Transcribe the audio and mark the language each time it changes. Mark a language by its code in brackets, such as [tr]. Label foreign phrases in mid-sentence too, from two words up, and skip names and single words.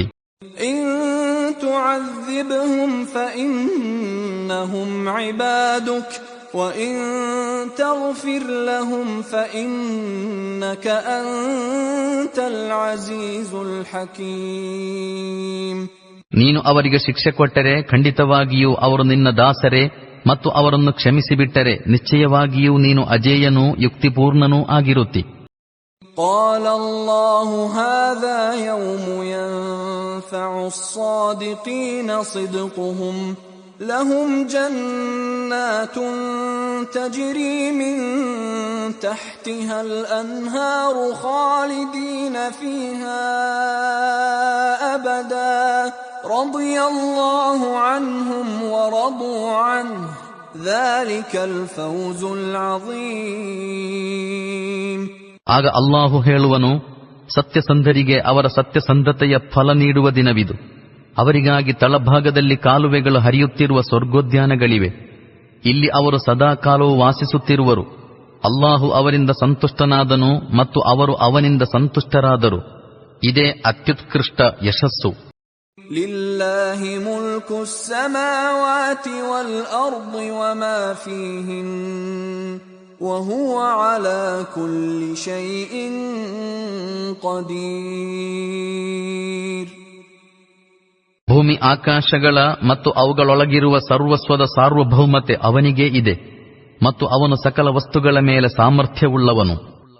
[ar] إن تعذبهم فإنهم عبادك وإن تغفر لهم فإنك أنت العزيز الحكيم. [kn] ನೀನು ಅವರಿಗೆ ಶಿಕ್ಷೆ ಕೊಟ್ಟರೆ ಖಂಡಿತವಾಗಿಯೂ ಅವರು ನಿನ್ನ ದಾಸರೇ, ಮತ್ತು ಅವರನ್ನು ಕ್ಷಮಿಸಿಬಿಟ್ಟರೆ ನಿಶ್ಚಯವಾಗಿಯೂ ನೀನು ಅಜೇಯನೂ ಯುಕ್ತಿಪೂರ್ಣನೂ ಆಗಿರುತ್ತಿ. [ar] قال الله هذا يوم ينفع الصادقين صدقهم لهم جنات تجري من تحتها الأنهار خالدين فيها أبدا رضي الله عنهم ورضوا عنه ذلك الفوز العظيم. [kn] ಆಗ ಅಲ್ಲಾಹು ಹೇಳುವನು, ಸತ್ಯಸಂಧರಿಗೆ ಅವರ ಸತ್ಯಸಂಧತೆಯ ಫಲ ನೀಡುವ ದಿನವಿದು. ಅವರಿಗಾಗಿ ತಳಭಾಗದಲ್ಲಿ ಕಾಲುವೆಗಳು ಹರಿಯುತ್ತಿರುವ ಸ್ವರ್ಗೋದ್ಯಾನಗಳಿವೆ. ಇಲ್ಲಿ ಅವರು ಸದಾ ಕಾಲವೂ ವಾಸಿಸುತ್ತಿರುವರು. ಅಲ್ಲಾಹು ಅವರಿಂದ ಸಂತುಷ್ಟನಾದನು ಮತ್ತು ಅವರು ಅವನಿಂದ ಸಂತುಷ್ಟರಾದರು. ಇದೇ ಅತ್ಯುತ್ಕೃಷ್ಟ ಯಶಸ್ಸು. [ar] لله ملك السماوات والأرض وما فيهن وهو على كل شيء قدير. [kn] ಭೂಮಿ ಆಕಾಶಗಳ ಮತ್ತು ಅವುಗಳೊಳಗಿರುವ ಸರ್ವಸ್ವದ ಸಾರ್ವಭೌಮತೆ ಅವನಿಗೇ ಇದೆ ಮತ್ತು ಅವನು ಸಕಲ ವಸ್ತುಗಳ ಮೇಲೆ ಸಾಮರ್ಥ್ಯವುಳ್ಳವನು.